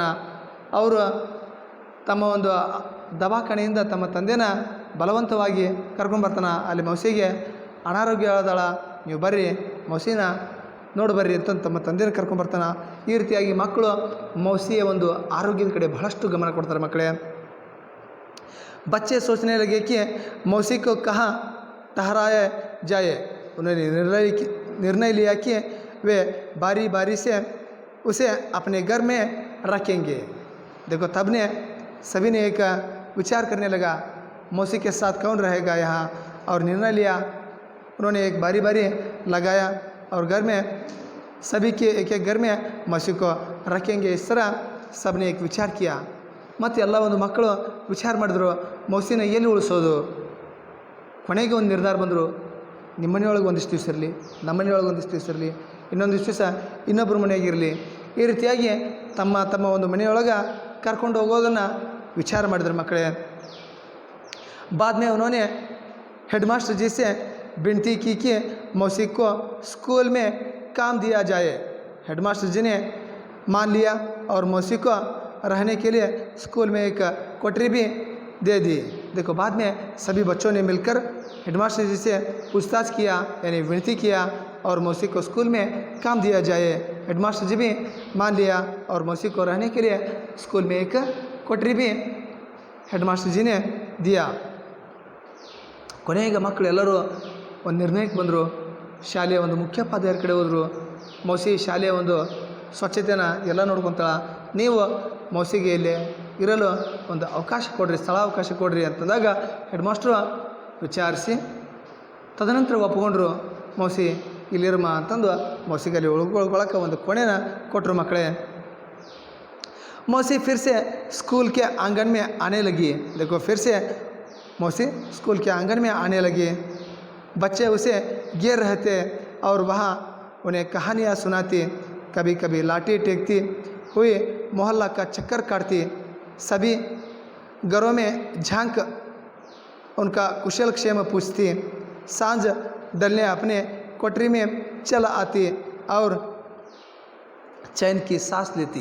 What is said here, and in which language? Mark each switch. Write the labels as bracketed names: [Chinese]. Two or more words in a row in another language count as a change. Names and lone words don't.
[Kannada] ಅವರು ತಮ್ಮ ಒಂದು ದವಾಖಾನೆಯಿಂದ ತಮ್ಮ ತಂದೆನ ಬಲವಂತವಾಗಿ ಕರ್ಕೊಂಬರ್ತಾನೆ. ಅಲ್ಲಿ ಮೌಸಿಗೆ ಅನಾರೋಗ್ಯ ಆದಾಳ, ನೀವು ಬರ್ರಿ ಮೌಸಿನ ನೋಡಿ ಬರ್ರಿ ಅಂತ ತಮ್ಮ ತಂದೆನ ಕರ್ಕೊಂಬರ್ತಾನೆ. ಈ ರೀತಿಯಾಗಿ ಮಕ್ಕಳು ಮೌಸಿಯ ಒಂದು ಆರೋಗ್ಯದ ಕಡೆ ಬಹಳಷ್ಟು ಗಮನ ಕೊಡ್ತಾರೆ ಮಕ್ಕಳೇ. [Hindi] बच्चे सोचने लगे कि मौसी को कहाँ ठहराया जाए। उन्होंने निर्णय लिया कि वे बारी बारी से उसे अपने घर में रखेंगे। देखो तब ने सभी ने एक विचार करने लगा मौसी के साथ कौन रहेगा यहाँ, और निर्णय लिया। उन्होंने एक बारी बारी लगाया और घर में सभी के एक एक घर में मौसी को रखेंगे। इस तरह सब ने एक विचार किया। [Kannada] ಮತ್ತು ಎಲ್ಲ ಒಂದು ಮಕ್ಕಳು ವಿಚಾರ ಮಾಡಿದ್ರು ಮೌಸಿನ ಎಲ್ಲಿ ಉಳಿಸೋದು. ಕೊನೆಗೆ ಒಂದು ನಿರ್ಧಾರ ಬಂದರು, ನಿಮ್ಮ ಮನೆಯೊಳಗೆ ಒಂದಿಷ್ಟು ದಿವಸ ಇರಲಿ, ನಮ್ಮ ಮನೆಯೊಳಗೆ ಒಂದಿಷ್ಟು ದಿವಸ ಇರಲಿ, ಇನ್ನೊಂದಿಷ್ಟು ದಿವಸ ಇನ್ನೊಬ್ಬರ ಮನೆಯಾಗಿರಲಿ. ಈ ರೀತಿಯಾಗಿ ತಮ್ಮ ತಮ್ಮ ಒಂದು ಮನೆಯೊಳಗೆ ಕರ್ಕೊಂಡು ಹೋಗೋದನ್ನು विचार ಮಾಡಿದ್ರು ಮಕ್ಕಳೇ. [Hindi] बाद में उन्होंने हेडमास्टर जी से विनती की कि मौसी को स्कूल में काम दिया जाए। हेडमास्टर जी ने मान लिया और मौसी को रहने के लिए स्कूल में एक कोठरी भी दे दी। देखो बाद में सभी बच्चों ने मिलकर हेडमास्टर जी से पूछताछ किया, यानी विनती किया और मौसी को स्कूल में काम दिया जाए। हेडमास्टर जी भी मान लिया और मौसी को रहने के लिए स्कूल में एक कोठरी भी हेडमास्टर जी ने दिया। [Kannada] ಕೊನೆಗೆ ಮಕ್ಕಳು ಎಲ್ಲರೂ ಒಂದು ನಿರ್ಣಯಕ್ಕೆ ಬಂದರು. ಶಾಲೆಯ ಒಂದು ಮುಖ್ಯೋಪಾಧ್ಯಾಯರ ಕಡೆ ಹೋದರು. ಮೌಸಿ ಶಾಲೆಯ ಒಂದು ಸ್ವಚ್ಛತೆನ ಎಲ್ಲ ನೋಡ್ಕೊತಾಳ, ನೀವು ಮೌಸಿಗೆ ಇಲ್ಲಿ ಇರಲು ಒಂದು ಅವಕಾಶ ಕೊಡ್ರಿ, ಸ್ಥಳಾವಕಾಶ ಕೊಡ್ರಿ ಅಂತಂದಾಗ ಹೆಡ್ಮಾಸ್ಟ್ರು ವಿಚಾರಿಸಿ ತದನಂತರ ಒಪ್ಕೊಂಡ್ರು. ಮೌಸಿ ಇಲ್ಲಿರಮ್ಮ ಅಂತಂದು ಮೌಸಿಗೆ ಅಲ್ಲಿ ಉಳ್ಕೊಳ್ಳೋಕೆ ಒಂದು ಕೋಣೆನ ಕೊಟ್ಟರು ಮಕ್ಕಳೇ. [Hindi] मौसी फिर से स्कूल के आंगन में आने लगी। देखो फिर से मौसी स्कूल के आंगन में आने लगी। बच्चे उसे घेर रहे थे और वहाँ उन्हें कहानियाँ सुनाती, कभी कभी लाठी टेकती हुई मोहल्ला का चक्कर काटती, सभी घरों में झांक उनका कुशल क्षेम पूछती, सांझ डलने अपने कोठरी में चल आती और चैन की सांस लेती।